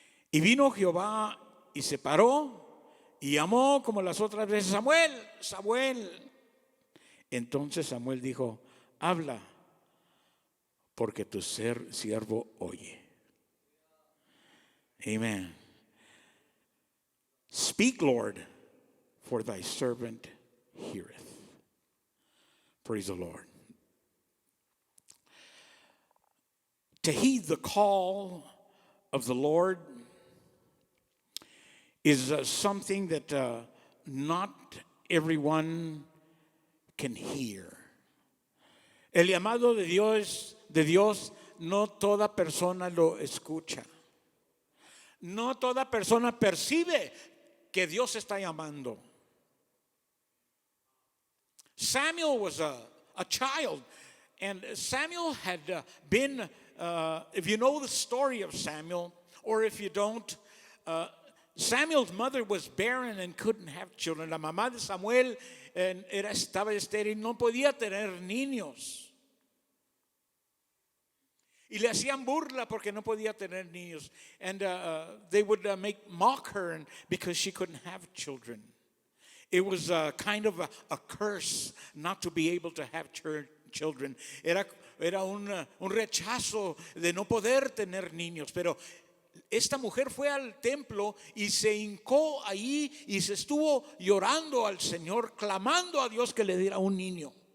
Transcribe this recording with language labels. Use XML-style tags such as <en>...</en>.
<es>Y vino Jehová y se paró y llamó como las otras veces: Samuel, Samuel. Entonces Samuel dijo: habla, porque tu siervo oye.</es> <en>Amen. Speak, Lord, for thy servant heareth. Praise the Lord. To heed the call of the Lord is something that not everyone can hear.</en> <es>El llamado de Dios, no toda persona lo escucha. No toda persona percibe que Dios está llamando.</es> <en>Samuel was a child, and Samuel had been if you know the story of Samuel, or if you don't, Samuel's mother was barren and couldn't have children.</en> <es>La mamá de Samuel estaba estéril, no podía tener niños. Y le hacían burla porque no podía tener niños.</es> <en>And they would mock her because she couldn't have children. It was kind of a curse not to be able to have children.</en> <es>Era un rechazo de no poder tener niños. Pero esta mujer fue al templo y se hincó ahí y se estuvo llorando al Señor, clamando a Dios que le diera un niño.</es>